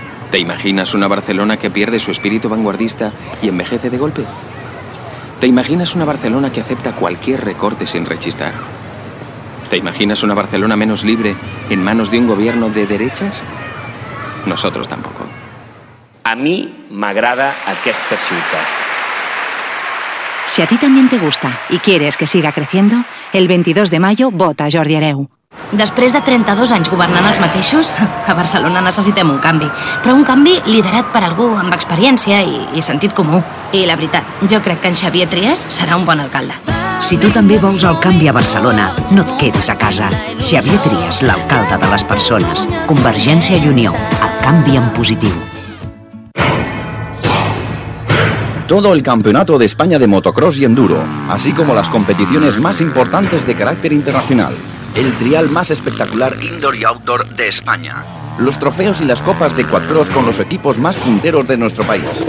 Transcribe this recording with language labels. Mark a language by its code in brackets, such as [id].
[es] ¿Te imaginas una Barcelona que pierde su espíritu vanguardista y envejece de golpe? ¿Te imaginas una Barcelona que acepta cualquier recorte sin rechistar? ¿Te imaginas una Barcelona menos libre en manos de un gobierno de derechas? Nosotros tampoco. [ca] A mí m'agrada aquesta ciutat. [es] Si a ti también te gusta y quieres que siga creciendo, el 22 de mayo vota Jordi Hereu. [ca] Després de 32 anys governant els mateixos, a Barcelona necessitem un canvi. Però un canvi liderat per algú amb experiència i sentit comú. I la veritat, jo crec que en Xavier Trias serà un bon alcalde. Si tu també vols el canvi a Barcelona, no et quedis a casa. Xavier Trias, l'alcalde de les persones. Convergència i Unió, el canvi en positiu. [es] Todo el campeonato de España de motocross y enduro, así como las competiciones más importantes de carácter internacional. El trial más espectacular indoor y outdoor de España. Los trofeos y las copas de quadcross con los equipos más punteros de nuestro país.